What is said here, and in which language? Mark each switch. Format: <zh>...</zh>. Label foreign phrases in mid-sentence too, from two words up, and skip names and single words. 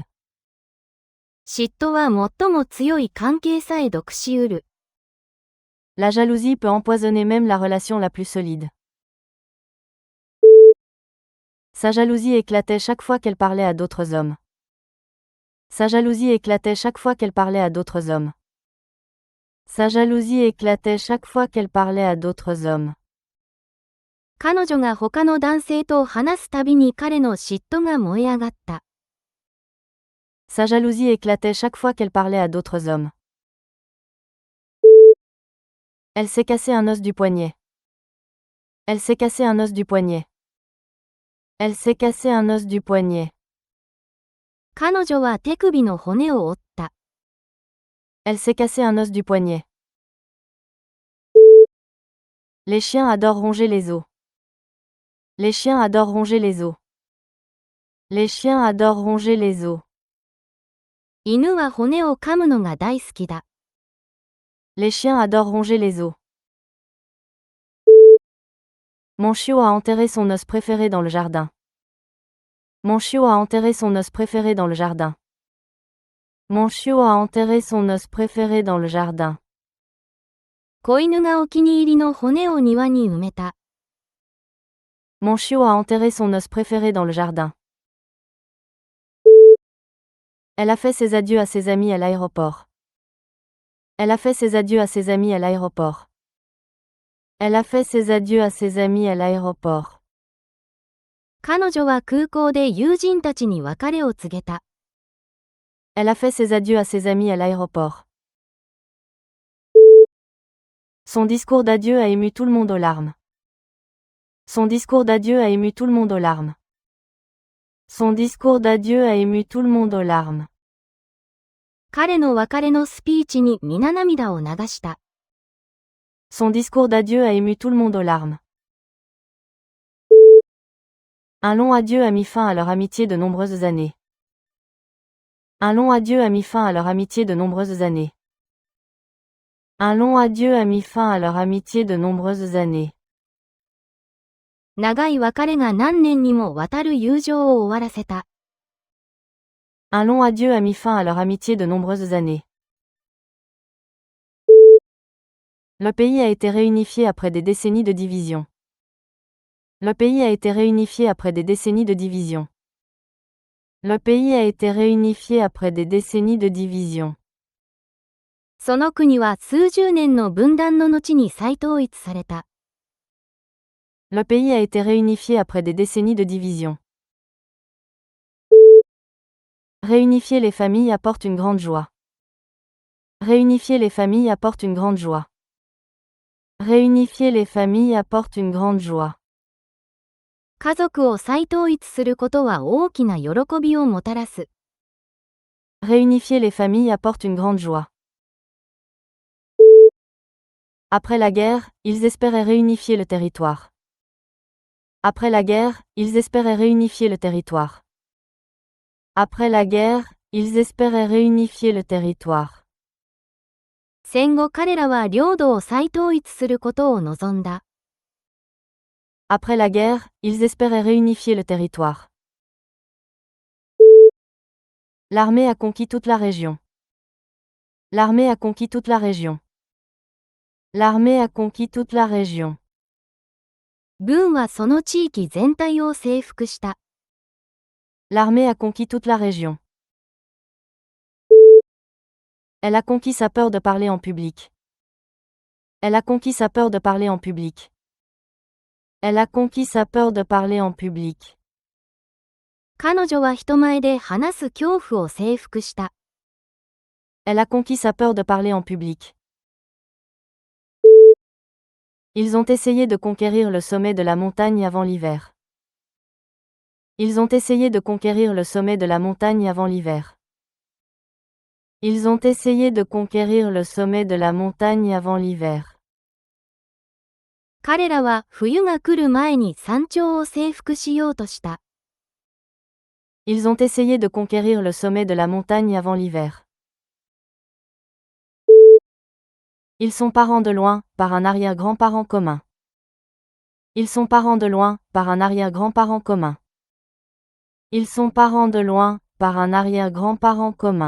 <ja>嫉妬は最も強い関係さえ毒しうる。</ja> <fr>La jalousie peut empoisonner même la relation la plus solide. Sa jalousie éclatait chaque fois qu'elle parlait à d'autres hommes. Sa jalousie éclatait chaque fois qu'elle parlait à d'autres hommes. Sa jalousie éclatait chaque fois qu'elle parlait à d'autres hommes.</fr> <ja>彼女が他の男性と話すたびに彼の嫉妬が燃え上がった。</ja> <fr>Sa jalousie éclatait chaque fois qu'elle parlait à d'autres hommes. Elle s'est cassé un os du poignet. Elle s'est cassé un os du poignet. Elle s'est cassé un os du poignet.</fr> <ja>彼女は手首の骨を折った。</ja> <fr>Elle s'est cassé un os du poignet. Les chiens adorent ronger les os. Les chiens adorent ronger les os. Les chiens adorent ronger les os.</fr> <ja>犬は骨を噛むのが大好きだ。</ja> <fr>Les chiens adorent ronger les os. Mon chiot a enterré son os préféré dans le jardin. Mon chiot a enterré son os préféré dans le jardin. Mon chiot a enterré son os préféré dans le jardin.</fr> <ja>子犬がお気に入りの骨を庭に埋めた。</ja> <fr>Mon chiot a enterré son os préféré dans le jardin. Elle a fait ses adieux à ses amis à l'aéroport. Elle a fait ses adieux à ses amis à l'aéroport. Elle a fait ses adieux à ses amis à l'aéroport.</fr> <ja>彼女は空港で友人たちに別れを告げた。</ja> <fr>Elle a fait ses adieux à ses amis à l'aéroport. Son discours d'adieu a ému tout le monde aux larmes. Son discours d'adieu a ému tout le monde aux larmes. Son discours d'adieu a ému tout le monde aux larmes.</fr> <ja>彼の別れのスピーチに皆涙を流した。</ja> <fr>Son discours d'adieu a ému tout le monde aux larmes. Un long adieu a mis fin à leur amitié de nombreuses années. Un long adieu a mis fin à leur amitié de nombreuses années. Un long adieu a mis fin à leur amitié de nombreuses années.</fr> <ja>長い別れが何年にもわたる友情を終わらせた。</ja> <fr>Un long adieu a mis fin à leur amitié de nombreuses années. Le pays a été réunifié après des décennies de division. Le pays a été réunifié après des décennies de division. Le pays a été réunifié après des décennies de division.</fr> <ja>その国は数十年の分断の後に再統一された。</ja> <fr>Le pays a été réunifié après des décennies de division. Réunifier les familles apporte une grande joie. Réunifier les familles apporte une grande joie. Réunifier les familles apporte une grande joie.</fr> <ja>家族を再統一することは大きな喜びをもたらす。</ja> <fr>Réunifier les familles apporte une grande joie. Après la guerre, ils espéraient réunifier le territoire. Après la guerre, ils espéraient réunifier le territoire. Après la guerre, ils espéraient réunifier le territoire.</fr> <ja>戦後彼らは領土を再統一することを望んだ。</ja> <fr>Après la guerre, ils espéraient réunifier le territoire. L'armée a conquis toute la région. L'armée a conquis toute la région. L'armée a conquis toute la région.</fr> <ja>軍はその地域全体を征服した。</ja> <fr>L'armée a conquis toute la région. Elle a conquis sa peur de parler en public. Elle a conquis sa peur de parler en public. Elle a conquis sa peur de parler en public.</fr> <ja>彼女は人前で話す恐怖を征服した。</ja> <fr>Elle a conquis sa peur de parler en public. Ils ont essayé de conquérir le sommet de la montagne avant l'hiver. Ils ont essayé de conquérir le sommet de la montagne avant l'hiver. Ils ont essayé de conquérir le sommet de la montagne avant l'hiver.</fr> <ja>彼らは冬が来る前に山頂を征服しようとした。</ja> <fr>Ils ont essayé de conquérir le sommet de la montagne avant l'hiver. Ils sont parents de loin, par un arrière-grand-parent commun. Ils sont parents de loin, par un arrière-grand-parent commun. Ils sont parents de loin, par un arrière-grand-parent commun.</fr>